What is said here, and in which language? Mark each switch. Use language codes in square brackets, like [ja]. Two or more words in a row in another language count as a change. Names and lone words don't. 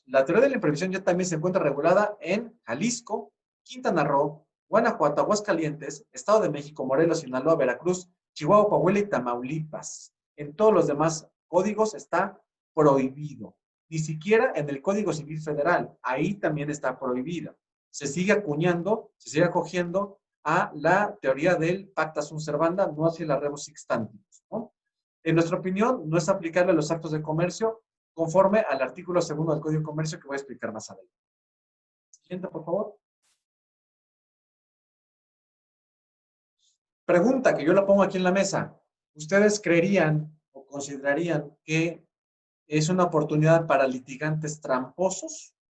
[es] La teoría de la imprevisión ya también se encuentra regulada en Jalisco, Quintana Roo, Guanajuato, Aguascalientes, Estado de México, Morelos, Sinaloa, Veracruz, Chihuahua, Coahuila y Tamaulipas. En todos los demás códigos está prohibido. Ni siquiera en el Código Civil Federal. Ahí también está prohibido. Se sigue acuñando, se sigue acogiendo a la teoría del [la] pacta sunt servanda, [es] no hacia la [la] rebus sixtantibus, [es] ¿no? En nuestra opinión, no es aplicable a los actos de comercio conforme al artículo segundo del Código de Comercio que voy a explicar más adelante. Siguiente, por favor. Pregunta que yo la pongo aquí en la mesa. ¿Ustedes creerían o considerarían que es una oportunidad para litigantes tramposos?